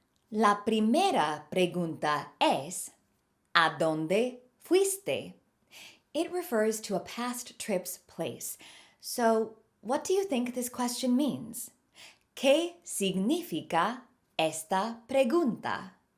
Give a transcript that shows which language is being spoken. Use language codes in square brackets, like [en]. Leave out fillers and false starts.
[es] La primera pregunta es ¿a dónde fuiste? [en] It refers to a past trip's place. So, what do you think this question means? [es] ¿Qué significa esta pregunta?